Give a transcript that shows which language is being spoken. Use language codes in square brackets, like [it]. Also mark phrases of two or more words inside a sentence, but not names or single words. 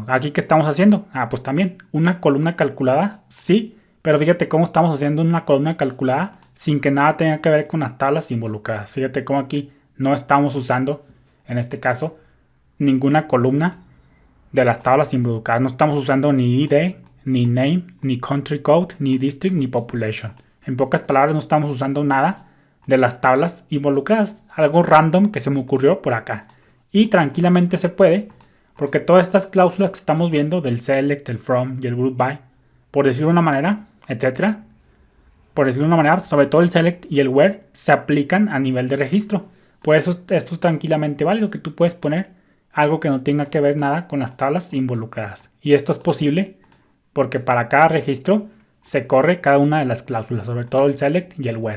[es] Aquí, ¿qué estamos haciendo? Pues también una columna calculada, sí. Pero fíjate cómo estamos haciendo una columna calculada sin que nada tenga que ver con las tablas involucradas. Fíjate cómo aquí no estamos usando, en este caso, ninguna columna de las tablas involucradas. No estamos usando ni ID, ni name, ni [en] country code, [es] ni district, ni population. En pocas palabras, no estamos usando nada de las tablas involucradas. Algo random que se me ocurrió por acá. Y tranquilamente se puede, porque todas estas cláusulas que estamos viendo del select, el from y el [en] group by, [es] por decirlo de una manera, etcétera, por decirlo de una manera, sobre todo el select y el where se aplican a nivel de registro. Por eso esto es tranquilamente válido, que tú puedes poner algo que no tenga que ver nada con las tablas involucradas. Y esto es posible porque para cada registro se corre cada una de las cláusulas, sobre todo el select y el where.